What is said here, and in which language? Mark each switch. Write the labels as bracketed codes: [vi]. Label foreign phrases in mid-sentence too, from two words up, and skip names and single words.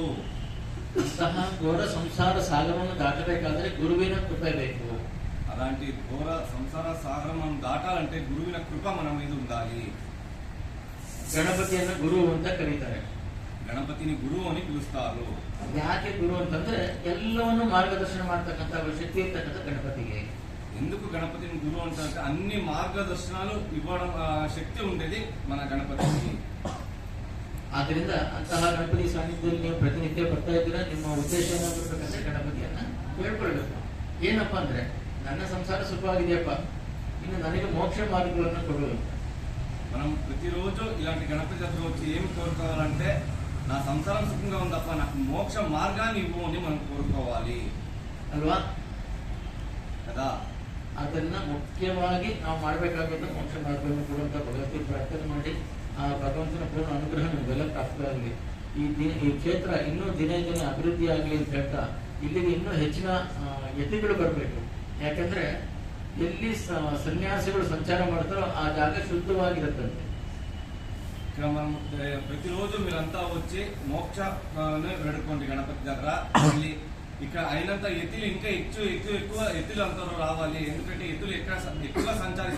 [kn] ಅಂತಹ ಘೋರ ಸಂಸಾರ ಸಾಗರವನ್ನು ದಾಟಬೇಕಾದ್ರೆ ಗುರುವಿನ ಕೃಪೆ ಬೇಕು. [te] అలాంటి ఘోర సంసార సాగరం మనం దాటాలంటే గురువిన కృప మన మీద ఉండాలి. [kn] ಗಣಪತಿಯನ್ನ ಗುರು ಅಂತ ಕರೀತಾರೆ. [te] గణపతిని గురువు అని పిలుస్తారు. [kn] ಯಾಕೆ ಗುರು ಅಂತಂದ್ರೆ ಎಲ್ಲವನ್ನು ಮಾರ್ಗದರ್ಶನ ಮಾಡ್ತಕ್ಕಂಥ ಶಕ್ತಿ ಇರ್ತಕ್ಕಂಥ ಗಣಪತಿಗೆ. [te] ఎందుకు గణపతిని గురువు అంటారంటే అన్ని మార్గదర్శనాలు ఇవ్వడం శక్తి ఉండేది మన గణపతికి. [kn] ಆದ್ರಿಂದ ಅಂತಹ ಗಣಪತಿ ಸಾನ್ನಿಧ್ಯದಲ್ಲಿ ನೀವು ಪ್ರತಿನಿತ್ಯ ಬರ್ತಾ ಇದ್ದೀರಾ, ನಿಮ್ಮ ಉದ್ದೇಶ ಏನಾಗಿರ್ಬೇಕಂದ್ರೆ ಗಣಪತಿಯನ್ನ ಕೇಳ್ಕೊಳ್ಬೇಕು. ಏನಪ್ಪಾ ಅಂದ್ರೆ ನನ್ನ ಸಂಸಾರ ಸುಖವಾಗಿದೆಯಪ್ಪ, ಇನ್ನು ನನಗೆ ಮೋಕ್ಷ ಮಾರ್ಗಗಳನ್ನು ಕೊಡು. [te] మనం ప్రతిరోజు ఇలాంటి గణపతి దగ్గర వచ్చి ఏమి కోరుకోవాలంటే నా సంసారం సుఖంగా ఉందప్ప, నాకు మోక్ష మార్గాన్ని ఇవ్వు అని మనం కోరుకోవాలి [kn] ಅಲ್ವಾ? [te] కదా. [kn] ಅದನ್ನ ಮುಖ್ಯವಾಗಿ ನಾವು ಮಾಡಬೇಕಾಗಿದ್ದು ಮೋಕ್ಷ ಮಾರ್ಗವನ್ನು ಕೊಡುವಂತ ಭಗವತಿ ಪ್ರಾರ್ಥನೆ ಮಾಡಿ ಆ ಭಗವಂತನ ಪೂರ್ಣ ಅನುಗ್ರಹ ನಮಗೆಲ್ಲ ಪ್ರಾಪ್ತವಾಗಲಿ. ಈ ಕ್ಷೇತ್ರ ಇನ್ನೂ ದಿನೇ ದಿನೇ ಅಭಿವೃದ್ಧಿ ಆಗಲಿ ಅಂತ ಹೇಳ್ತಾ ಇಲ್ಲಿಗೆ ಇನ್ನೂ ಹೆಚ್ಚಿನ ಯತಿಗಳು ಬರಬೇಕು. ಯಾಕಂದ್ರೆ ಎಲ್ಲಿ ಸನ್ಯಾಸಿಗಳು ಸಂಚಾರ ಮಾಡ್ತಾರೋ ಆ ಜಾಗ ಶುದ್ಧವಾಗಿರುತ್ತಂತೆ. [te] ఇక్కడ మనం ప్రతిరోజు మీరంతా వచ్చి మోక్ష వేడుకోండి గణపతి దగ్గర. మళ్ళీ ఇక్కడ అయినంత ఎత్తులు ఇంకా ఎక్కువ ఎత్తులు అందరూ రావాలి. ఎందుకంటే ఎత్తులు ఎక్కువగా సంచరిస్తారు.